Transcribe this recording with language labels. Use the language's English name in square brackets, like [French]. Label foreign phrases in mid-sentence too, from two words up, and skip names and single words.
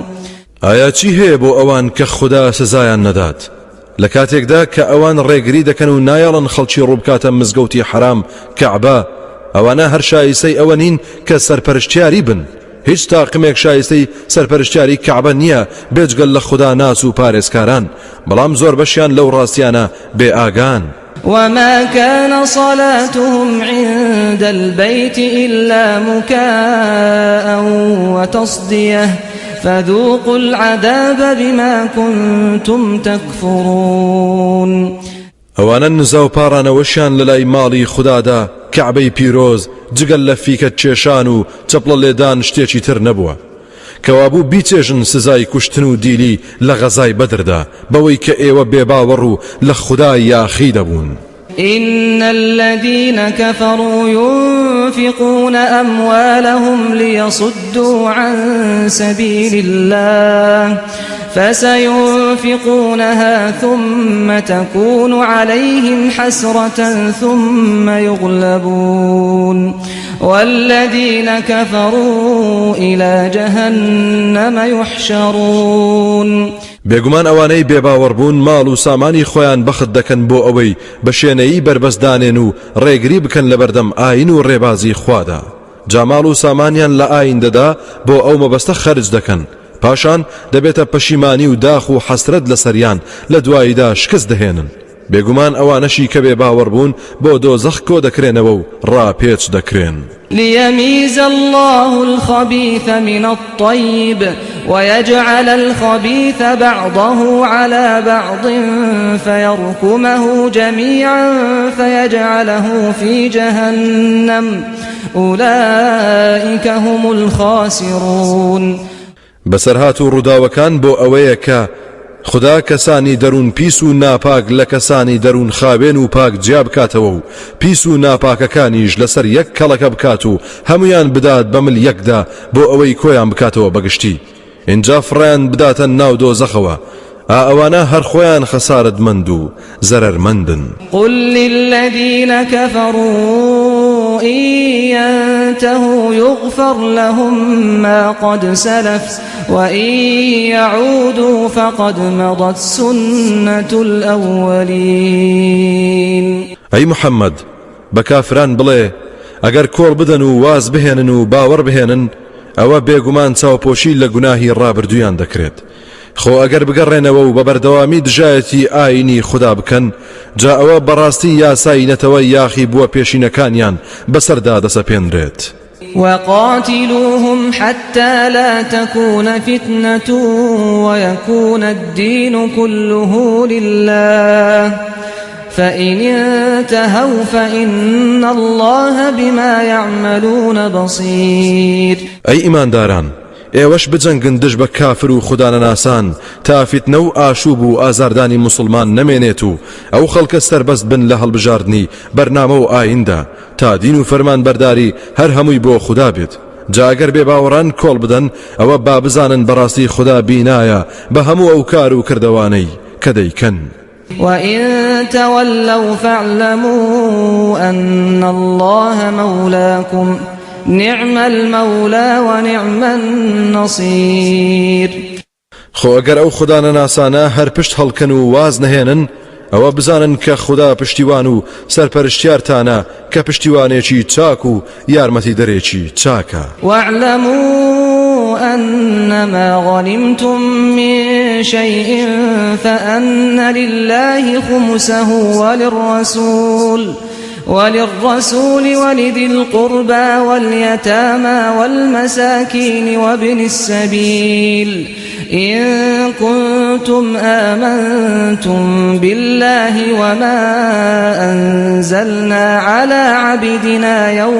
[Central Kurdish] ئایا چی هەیە بۆ ئەوان کە خدا سزایان نەدات لە کاتێکدا کە ئەوان ڕێگری دەکەن و نایەڵن خەڵکی ڕووبکاتە مزگەوتی حرام کەعبە ئەوانە هەر شایستەی ئەوە نین کە سەرپەرشتیاری بن. هیچ تاقمێک شایستەی سەرپەرشتیاری کەعبە نییە بێجگەل لە خدا ناس و پارێزکاران بەڵام زۆر بەشیان لەو ڕاستیانە بێ ئاگان. [Arabic] وما كان صلاتهم عند البيت إلا مكاء وتصدية فذوقوا العذاب بما كنتم تكفرون. [Central Kurdish] ئەوانە نزا و پاڕانەوەشیان لەلای ماڵی خوددادا کەعبەی پیرۆز جگەل لە فیکە کێشان و چەپڵە لێدان شتێکی تر نەبووە کەوابوو بیچێژن سزای کوشتن و دیلی لە غەزای بەدردا بەوەی کە ئێوە بێباوەڕ و لە خودای یاخی دەبوون. [Arabic] إن الذين كفروا ينفقون أموالهم ليصدوا عن سبيل الله فسينفقونها ثم تكون عليهم حسرة ثم يغلبون والذين كفروا إلى جهنم يحشرون. [Central Kurdish] بێگومان ئەوانەی بێباوەڕبوون ماڵ و سامانی خۆیان بەخت دەکەن بۆ ئەوەی بە شوێنەیی بربەستدانێن و ڕێگری بکەن لە بەردەم ئاین و ڕێبازی خوادا. جاماڵ و سامانیان لە ئایندەدا بۆ ئەو مەبەستە خەرج دەکەن پاشان دەبێتە پەشیمانی و داخ و حەسرەت لەسەریان لە دواییدا شکست دەهێنن. بێگومان ئەوانەشی کە بێ باوەڕ بوون بۆ دۆزەخ کۆ دەکرێنەوە و ڕاپێچ دەکرێن. [Arabic] ليميز الله الخبيث من الطيب ويجعل الخبيث بعضه على بعض فيركمه جميعا فيجعله في جهنم أولئك هم الخاسرون. [Central Kurdish] بەسەرهات و ڕووداوەکان بۆ ئەوەیە کە خدا کەسانی دەروون پیس و ناپاک لە کەسانی دەروون خاوێن و پاک جیا بکاتەوە و پیس و ناپاکەکانیش لەسەر یەک کەڵەکە بکات و هەمویان بدات بە مل یەکدا بۆ ئەوەی کۆیان بکاتەوە بەگشتی. اینجا فڕیان بداتە ناو دۆزەخەوە. ئەوانە هەر خۆیان خەسارەتمەند و زەرەرمەندن. [Arabic] قل للذين كفروا إن ينتهوا يغفر لهم ما قد سلف وإن يعودوا فقد مضت سنة الأولين. [Central Kurdish] أي محمد بكافران بڵێ ئەگەر کۆڵ بدەن و واز بهێنن و باوەڕ بهێنن ئەوە بێگومان چاوپۆشی لە گوناهی ڕابردویان دەکرێت. خۆ ئەگەر بگەڕێنەوە و بە بەردەوامی دژایەتی ئاینی خوددا بکەن جا ئەوە بەڕاستی یاسای نەتەوە یاخی بووە پێشینەکانیان بەسەردا دەسەپێنرێت. [Arabic] وقاتلوهم حتى لا تكون فتنة ويكون الدين كله لله فإن انتهوا فإن الله بما يعملون بصير. [Central Kurdish] أي إيمان داران ئێوەش بجەنگن دژ بە کافر و خوددانەناسان تا فیتنە و ئاشوب و ئازاردانی موسڵمان نەمێنێت و ئەو خەڵکە سەربەست بن لە هەڵبژاردنی بەرنامە و ئایندا تا دین و فەرمان بەرداری هەر هەمووی بۆ خوددا بێت. جا ئەگەر بێ باوەڕان کۆڵ بدەن ئەوە با بزانن بەڕاستی خوددا بینایە بە هەموو ئەو کار و کردەوانەی کە دەیکەن. [Arabic] وإن تولوا فاعلموا أن الله مولاكم نعم المولى ونعم النصير. [Central Kurdish] خۆ ئەگەر ئەو خوددانەناسانە هەر پشت هەڵکەن و واز نەهێنن ئەوە بزانن کە خوددا پشتیوان و سەرپەرشتیارتانە کە پشتیوانێکی چاک و یارمەتی دەرێکی چاکە. [Arabic] واعلموا أنما غنمتم من شيء فأن لله خمسه وللرسول ولذي القربى واليتامى والمساكين وابن السبيل إن كنتم آمنتم بالله وما أنزلنا على عبدنا